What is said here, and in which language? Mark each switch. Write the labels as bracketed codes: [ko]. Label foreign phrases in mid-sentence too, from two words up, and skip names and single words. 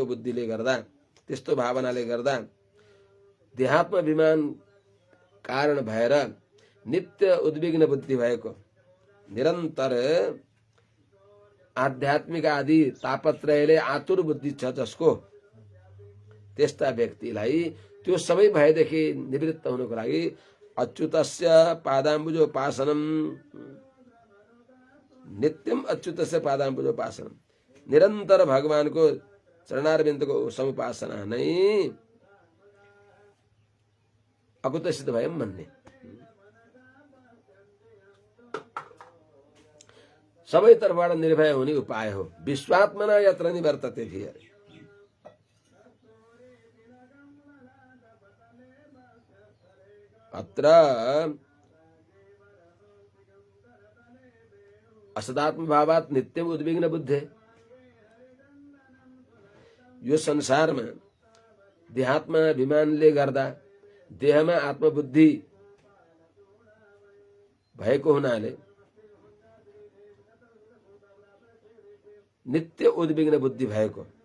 [ne] बुद्धिले गर्दा, त्यस्तो भावनाले गर्दा देहात्म विमान कारण भएर नित्य उद्विग्न बुद्धि भएको, निरन्तर आध्यात्मिक आदि तापत्रयले आतुर बुद्धि छ जसको, त्यस्ता व्यक्तिलाई त्यो सबै भयदेखि निवृत्त हुनको लागि [sa] अच्युतस्य पादाम्बुजोपासनम्, नित्यम अच्युतस्य पादाम्बुजोपासनम्, [ne] निरन्तर भगवानको चरणारविन्दको समुपासना नै [sa] अकुतसित भयम [ne] भन्ने। सबै तर्फबाट निर्भय हुने उपाय हो। [sa] विश्वात्मना यत्र निवर्तते धियः। अत्र असदात्म भावात् नित्यम उद्विग्न बुद्धे। [ne] यो संसारमा देहात्मा विमानले गर्दा देहमा आत्मबुद्धि भएको हुनाले नित्य उद्विग्न बुद्धि भएको,